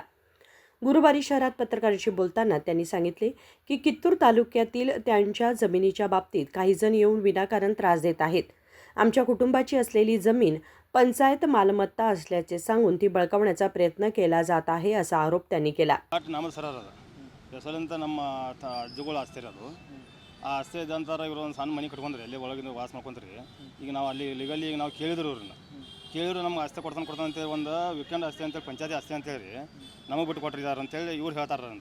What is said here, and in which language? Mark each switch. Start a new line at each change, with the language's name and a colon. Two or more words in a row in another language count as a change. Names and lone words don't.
Marathi: गुरुवारी शहरात पत्रकारांशी बोलताना त्यांनी सांगितले की कित्तूर तालुक्यातील त्यांच्या जमिनीच्या बाबतीत काही जण येऊन विनाकारण त्रास देत आहेत। आमच्या कुटुंबाची असलेली जमीन पंचायत मालमत्ता असल्याचे सांगून ती बळकावण्याचा प्रयत्न केला जात आहे असा आरोप त्यांनी केला।
Kannada: ನಮ್ಮ ಅಜ್ಜಗಳು ಆಸ್ತಿ ಇರೋದು ಆ ಆಸ್ತಿ ಇದ್ದಂತರ ಇವರು ಒಂದು ಸಣ್ಣ ಮನೆ ಕಟ್ಕೊಂಡ್ರಿ ಅಲ್ಲಿ ಒಳಗಿಂದ ವಾಸ ಮಾಡ್ಕೊಂಡ್ರಿ। ಈಗ ನಾವು ಅಲ್ಲಿ ಲೀಗಲಿ ಈಗ ನಾವು ಕೇಳಿದ್ರು ಇವ್ರನ್ನ ಕೇಳಿದ್ರು ನಮ್ಗೆ ಆಸ್ತಿ ಕೊಡ್ತಾನೆ ಅಂತೇಳಿ ಒಂದು ವೀಕೆಂಡ್ ಆಸ್ತಿ ಅಂತೇಳಿ ಪಂಚಾಯತಿ ಆಸ್ತಿ ಅಂತೇಳಿ ನಮಗೆ ಬಿಟ್ಟು ಕೊಟ್ಟಿದ್ದಾರೆ ಅಂತೇಳಿ ಇವ್ರು ಹೇಳ್ತಾರಂತ।